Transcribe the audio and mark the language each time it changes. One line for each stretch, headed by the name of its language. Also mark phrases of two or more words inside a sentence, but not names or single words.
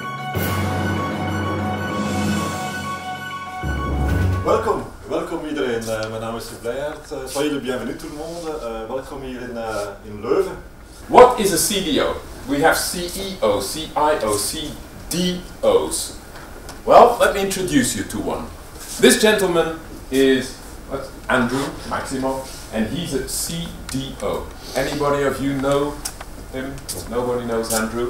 Dutch: Welkom iedereen. Mijn naam is Alain.
French: Soyez le bienvenu tout le monde.
Dutch: Welkom hier in Leuven.
English: What is a CDO? We have CEOs, CIOs, CDOs. Well, let me introduce you to one. This gentleman is Andrew Maximo, and he's a CDO. Anybody of you know him? Nobody knows Andrew?